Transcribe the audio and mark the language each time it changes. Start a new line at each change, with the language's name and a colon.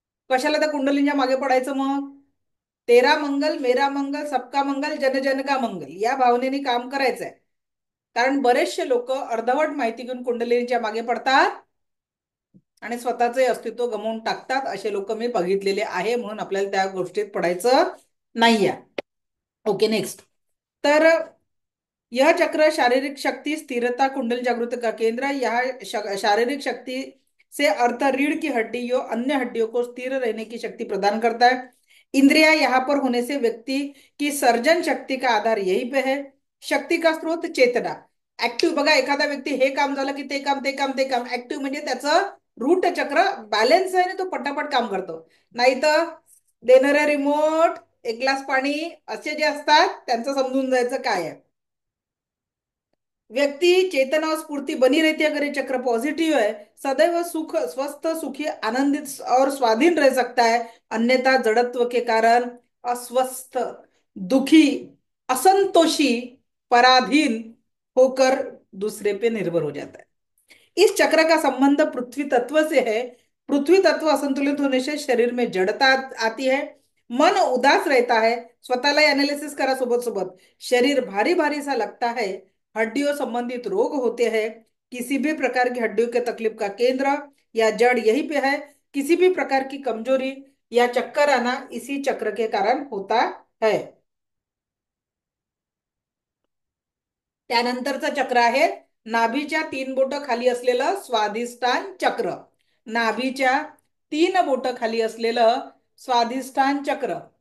Marathi: कशाला त्या कुंडलींच्या मागे पडायचं मग?
Hindi: तेरा मंगल मेरा मंगल सबका मंगल जन जन का मंगल
Marathi: या भावनेने काम करायचंय. कारण बरेचसे लोक अर्धवट माहिती घेऊन कुंडलिनीच्या मागे पडतात आणि स्वतःचे अस्तित्व गमावून टाकतात. असे लोक मी बघितलेले आहे, म्हणून आपल्याला त्या गोष्टीत पडायचं नाहीये. Okay, next.
Hindi: तर यह चक्र शारीरिक शक्ति, स्थिरता, कुंडल जागृत का केंद्र है। यह शारीरिक शक्ति से अर्थ रीढ़ की हड्डियों अन्य हड्डियों को स्थिर रहने की शक्ति प्रदान करता है। इंद्रिया यहाँ पर होने से व्यक्ति की सर्जन शक्ति का आधार यही पे है। शक्ती का स्रोत चेतना, ऍक्टिव्ह.
Marathi: बघा, एखादा व्यक्ती हे काम झालं की ते काम ऍक्टिव्ह, म्हणजे त्याचं रूट चक्र बॅलन्स आहे आणि तो पटापट काम करतो. नाही तर देणारे रिमोट, एक ग्लास पाणी, असे जे असतात त्यांचं समजून जायचं काय आहे.
Hindi: व्यक्ति चेतना और स्फूर्ति बनी रहती है अगर ये चक्र पॉजिटिव है। सदैव सुख, स्वस्थ, सुखी, आनंदित और स्वाधीन रह सकता है। अन्यथा जड़त्व के कारण अस्वस्थ, दुखी, असंतोषी, पराधीन होकर दूसरे पे निर्भर हो जाता है। इस चक्र का संबंध पृथ्वी तत्व से है। पृथ्वी तत्व असंतुलित होने से शरीर में जड़ता आती है, मन उदास रहता है।
Marathi: स्वतःला एनालिसिस करा सोबत सोबत,
Hindi: शरीर भारी भारी सा लगता है, हड्डियों संबंधित रोग होते हैं। किसी भी प्रकार की हड्डियों के तकलीफ का केंद्र या जड़ यहीं पे है। किसी भी प्रकार की कमजोरी या चक्कर आना इसी चक्र के कारण होता है।
Marathi: त्यानंतरचं चक्र आहे नाभीच्या 3 बोट खाली असलेलं स्वाधिष्ठान चक्र. नाभीच्या 3 बोट खाली असलेलं स्वाधिष्ठान चक्र.